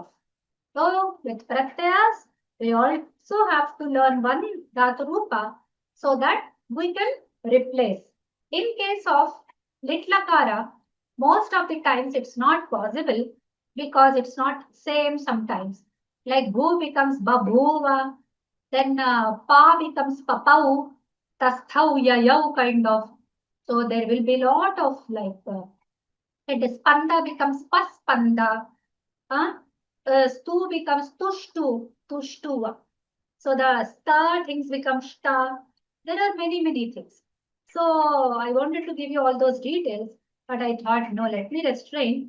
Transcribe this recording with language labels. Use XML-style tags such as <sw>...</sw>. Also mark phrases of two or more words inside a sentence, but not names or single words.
<en>So with pratyas, we also have to learn one</en> <sa>धातु रूप</sa> <en>so that we can replace. In case of litlakara, most of the times it's not possible because it's not same sometimes. Like bhu becomes babhuva, then pa becomes papau,</en> <sa>तस्थौ ययौ</sa> <en>kind of. So there will be a lot of like, and spanda becomes paspanda, stu becomes tushtuva. So the sta things become shta. There are many things. So I wanted to give you all those details, but I thought, no, let me restrain.</en>